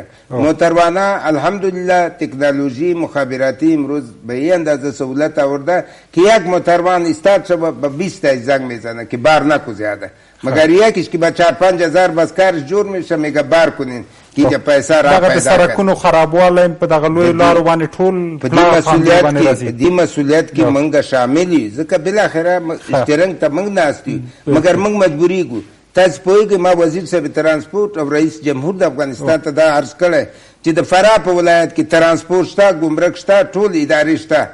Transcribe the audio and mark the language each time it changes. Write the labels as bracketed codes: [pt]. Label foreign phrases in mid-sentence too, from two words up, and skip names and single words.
[fa] موتروانه الحمدلله تکنولوژی مخابراتی امروز به این اندازه سهولت آورده که یک موتروان استارت شده به 20 تا زنگ میزنه که بار نکو زیاده، مگر یکیش که به 4-5 هزار بس کارش جور میشه میگه بار کنین که پیسه را پیدا [ps] دغه د سرکونو خرابوالی په دغه لویو لارو باندې ټول په دې مسؤلیت کې موږ شامل یو ځکه بالاخره اشترنګ ته موږ ناست یو مګر موږ مجبوریږو. تاسو پوهیږئ ما وزیر صاحب ترانسپورت او رئیس جمهور د افغانستان ته دا عرض کړی چې د فراه په ولایت کې ترانسپورت شته، ګمرک شته، ټول ادارې شته.